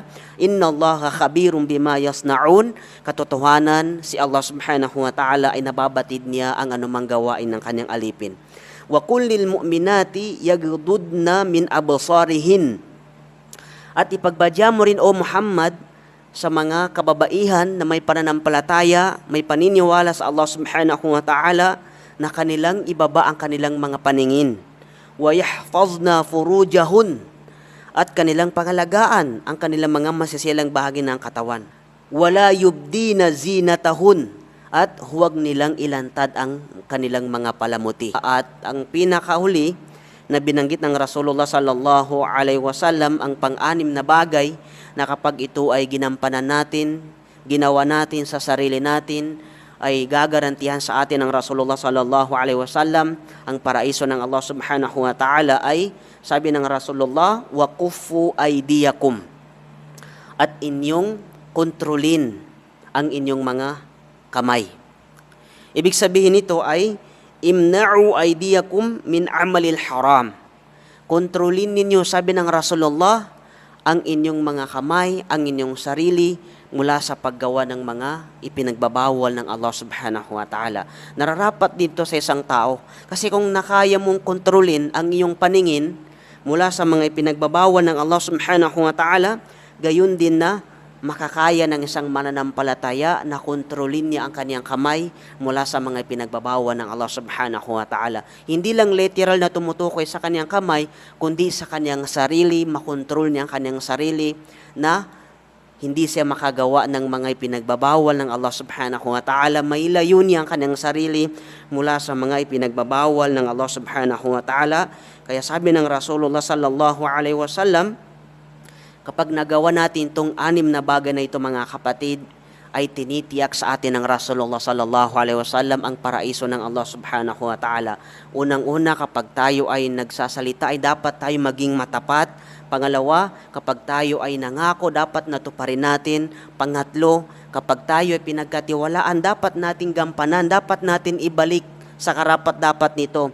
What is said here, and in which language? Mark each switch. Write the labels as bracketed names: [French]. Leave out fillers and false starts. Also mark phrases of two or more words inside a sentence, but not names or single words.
[Arabic] إن الله خبير بما يصنعون, [Filipino] katotohanan si [Arabic] الله سبحانه وتعالى [Filipino] ay nababatid niya ang anumang gawain ng kanyang alipin. [Arabic] وقل للمؤمنات يغضضن من أبصارهن, [Filipino] at ipagbadya mo rin o Muhammad sa mga kababaihan na may pananampalataya, may paniniwala sa [Arabic] الله سبحانه وتعالى, [Filipino] na kanilang ibaba ang kanilang mga paningin. [Arabic] ويحفظن فروجهن, [Filipino] at kanilang pangalagaan ang kanilang mga masisilang bahagi ng katawan. [Arabic] ولا يبدين زينتهن, [Filipino] at huwag nilang ilantad ang kanilang mga palamuti. At ang pinakahuli na binanggit ng [Arabic] رسول الله صلى الله عليه وسلم, [Filipino] ang pang-anim na bagay na kapag ito ay ginampanan natin, ginawa natin sa sarili natin, ay gagarantihan sa atin ng [Arabic] رسول الله صلى الله عليه وسلم [Filipino] ang paraiso ng [Arabic] الله سبحانه وتعالى, [Filipino] ay sabi ng Rasulullah, [Arabic] وكفوا أيديكم, [Filipino] at inyong kontrolin ang inyong mga kamay. Ibig sabihin nito ay [Arabic] امنعوا أيديكم من عمل الحرام. [Filipino] Kontrolin ninyo, sabi ng Rasulullah, ang inyong mga kamay, ang inyong sarili mula sa paggawa ng mga ipinagbabawal ng [Arabic] الله سبحانه وتعالى. [Filipino] Nararapat dito sa isang tao, kasi kung nakaya mong kontrolin ang iyong paningin mula sa mga ipinagbabawal ng [Arabic] الله سبحانه وتعالى, [Filipino] gayon din na makakaya ng isang mananampalataya na kontrolin niya ang kaniyang kamay mula sa mga pinagbabawal ng [Arabic] الله سبحانه وتعالى. [Filipino] Hindi lang literal na tumutukoy sa kaniyang kamay, kundi sa kaniyang sarili, makontrol niya ang kaniyang sarili na hindi siya makagawa ng mga ipinagbabawal ng [Arabic] الله سبحانه وتعالى. [Filipino] Mailayo niya ang kaniyang sarili mula sa mga ipinagbabawal ng [Arabic] الله سبحانه وتعالى. [Filipino] Kaya sabi ng [Arabic] رسول الله صلى الله عليه وسلم, [Filipino] kapag nagawa natin itong anim na bagay na ito, mga kapatid, ay tinitiyak sa atin ng [Arabic] رسول الله صلى الله عليه وسلم [Filipino] ang paraiso ng [Arabic] الله سبحانه وتعالى. [Filipino] Unang-una, kapag tayo ay nagsasalita, ay dapat tayo maging matapat. Pangalawa, kapag tayo ay nangako, dapat natuparin natin. Pangatlo, kapag tayo ay pinagkatiwalaan, dapat nating gampanan, dapat natin ibalik sa karapat-dapat nito.